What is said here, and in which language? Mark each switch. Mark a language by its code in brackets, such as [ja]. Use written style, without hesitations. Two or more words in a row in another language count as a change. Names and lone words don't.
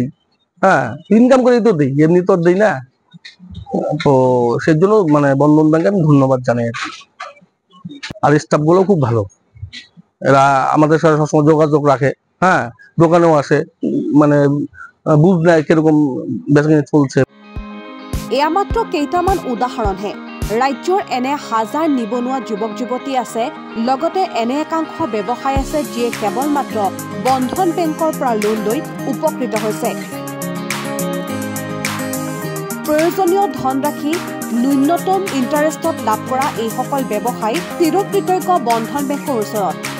[bn] হ্যাঁ, ইনকাম করেই তো দিই, এমনি তো দিই না। তো সেই জন্য মানে বন্ধন ব্যাংকে আমি ধন্যবাদ জানাই আর কি। আর স্টাফ গুলো খুব ভালো, এরা আমাদের সাথে সবসময় যোগাযোগ রাখে। হ্যাঁ, দোকানেও আসে, মানে বুঝ নাই কিরকম বেচাকেনি চলছে। [as] এয়া মাত্ৰ কেইটামান উদাহৰণহে। ৰাজ্যৰ এনে হাজাৰ নিবনুৱা যুৱক যুৱতী আছে, লগতে এনে একাংশ ব্যৱসায় আছে যিয়ে কেৱল মাত্ৰ বন্ধন বেংকৰ পৰা লোন লৈ উপকৃত হৈছে। প্ৰয়োজনীয় ধনৰাশি ন্যূনতম ইণ্টাৰেষ্টত লাভ কৰা এইসকল ব্যৱসায়ী চিৰকৃতজ্ঞ বন্ধন বেংকৰ ওচৰত।